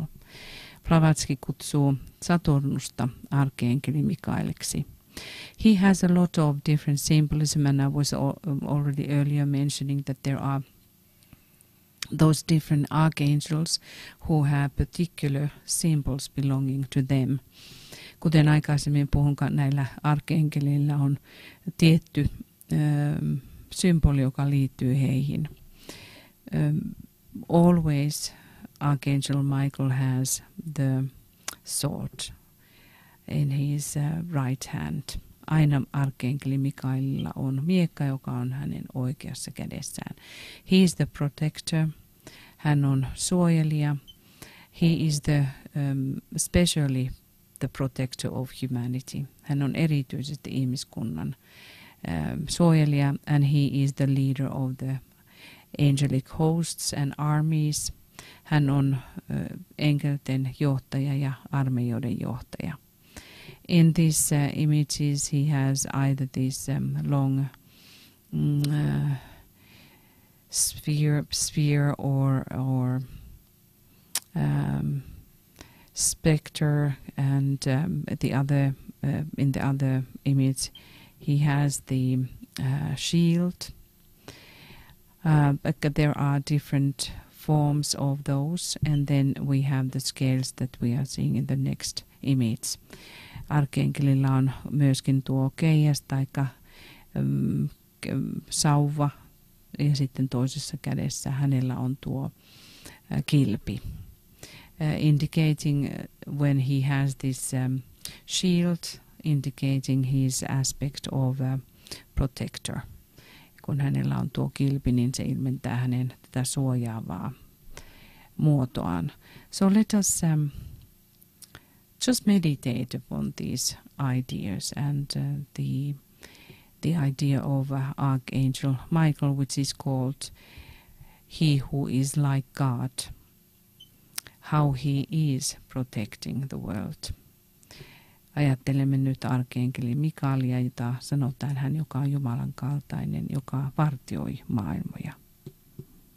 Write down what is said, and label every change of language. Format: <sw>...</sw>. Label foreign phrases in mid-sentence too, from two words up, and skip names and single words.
<fi>Blavatsky kutsuu Saturnusta arkienkeli Mikaeliksi.</fi> <en>He has a lot of different symbolism, and I was already earlier mentioning that there are those different archangels who have particular symbols belonging to them.</en> <fi>Kuten aikaisemmin puhun, näillä arkienkeleillä on tietty symboli, joka liittyy heihin.</fi> <en>Always Archangel Michael has the sword in his right hand.</en> <fi>Aina arkienkeli Mikaelilla on miekka, joka on hänen oikeassa kädessään.</fi> <en>He is the protector.</en> <fi>Hän on suojelija.</fi> <en>He is especially the protector of humanity.</en> <fi>Hän on erityisesti ihmiskunnan suojelija,</fi> <en>and he is the leader of the angelic hosts and armies.</en> <fi>Hän on enkelten johtaja ja armeijoiden johtaja.</fi> <en>In these images he has either this long sphere or spectre, and the other in the other image he has the shield. But there are different forms of those, and then we have the scales that we are seeing in the next image.</en> <fi>Arkeenkelillä on myöskin tuo keihäs taikka sauva, ja sitten toisessa kädessä hänellä on tuo kilpi.</fi> <en>Indicating when he has this shield, indicating his aspect of protector.</en> <fi>Kun hänellä on tuo kilpi, niin se ilmentää hänen tätä suojaavaa muotoaan.</fi> <en>So let us just meditate upon these ideas and the idea of Archangel Michael, which is called He Who is like God, how he is protecting the world.</en> <fi>Ajattelemme nyt arkienkeli Mikaelia, jota sanotaan hän, joka on Jumalan kaltainen, joka vartioi maailmoja.</fi>